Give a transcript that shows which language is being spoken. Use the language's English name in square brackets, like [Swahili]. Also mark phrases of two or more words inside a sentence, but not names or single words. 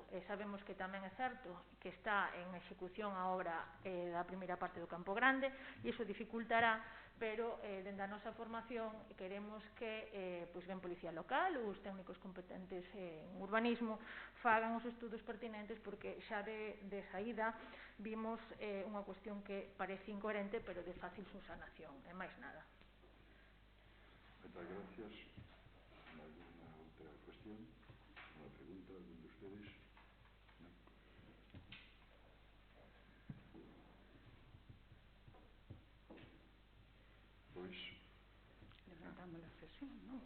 [Galician] Sabemos que tamén é certo que está en execución a obra da primeira parte do Campo Grande e iso dificultará, pero dende a nosa formación queremos que ben Policía Local ou os técnicos competentes en urbanismo fagan os estudos pertinentes, porque xa de saída vimos unha cuestión que parece incoherente pero de fácil subsanación, e máis nada. [Spanish] Muchas gracias. ¿Alguna otra cuestión? ¿Una pregunta de alguno de ustedes? ¿No? Pues levantamos la sesión, ¿no?